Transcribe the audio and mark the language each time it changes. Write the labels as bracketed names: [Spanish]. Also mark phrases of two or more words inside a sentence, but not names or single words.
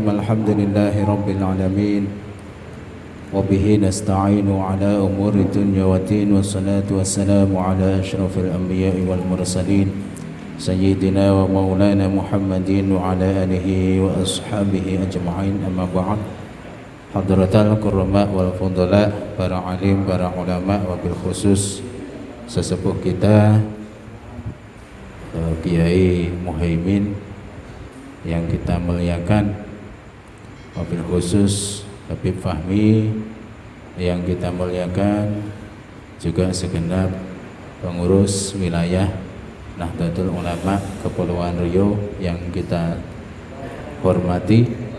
[Arabic] الحمد لله رب العالمين. وبه نستعين على أمور الدنيا والدين. والصلاة والسلام على أشرف الأنبياء والمرسلين سيدنا ومولانا محمد وعلى آله وأصحابه أجمعين. أما بعد. حضرات الكرماء والفضلاء, [Indonesian] para alim, para ulama, [Arabic] وبالخصوص [Indonesian] sesepuh kita Kiai Muhaimin yang kita muliakan, [Arabic] وبالخصوص [Indonesian] Habib Fahmi yang kita muliakan, juga segenap pengurus wilayah Nahdlatul Ulama Kepulauan Riau yang kita hormati,